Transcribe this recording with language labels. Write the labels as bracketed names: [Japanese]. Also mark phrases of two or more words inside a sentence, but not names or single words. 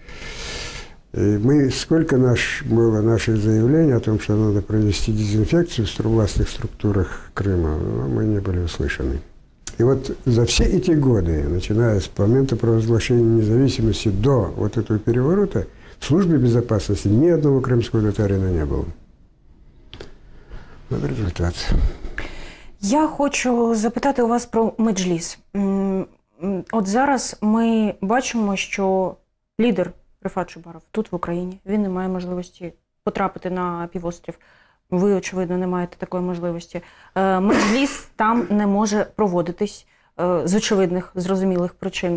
[Russian] И сколько было наших заявлений о том, что надо провести дезинфекцию в властных структурах Крыма, мы не были услышаны. И вот за все эти годы, начиная с момента провозглашения независимости до вот этого переворота, в службе безопасности ни одного крымского татарина не было. Вот результат. [Ukrainian] Я хочу запитати у вас про Меджліс. От зараз ми бачимо, що лідер Рефат Чубаров тут в Україні, він не має можливості потрапити на півострів. Ви, очевидно, не маєте такої можливості. Меджліс там не може проводитись з очевидних, зрозумілих причин.